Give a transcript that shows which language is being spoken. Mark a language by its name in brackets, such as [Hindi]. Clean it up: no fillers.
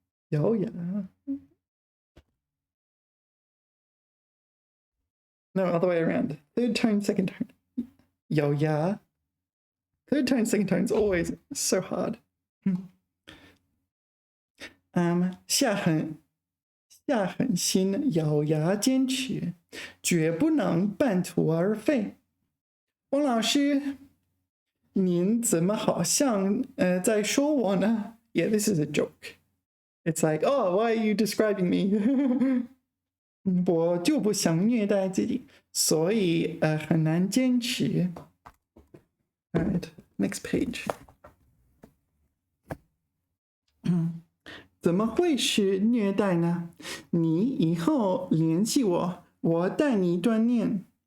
[English] 咬牙 No, other way around. Third tone, second tone. 咬牙 Third tone, second tone is always so hard. [Chinese] 下狠心，咬牙坚持，绝不能半途而废。王老师，您怎么好像在说我呢？ [English] Yeah, this is a joke. It's like, oh, why are you describing me? [Chinese] 我就不想虐待自己，所以很难坚持。 [English] Alright, next page. [Chinese] 怎么会是虐待呢？你以后联系我，我带你锻炼。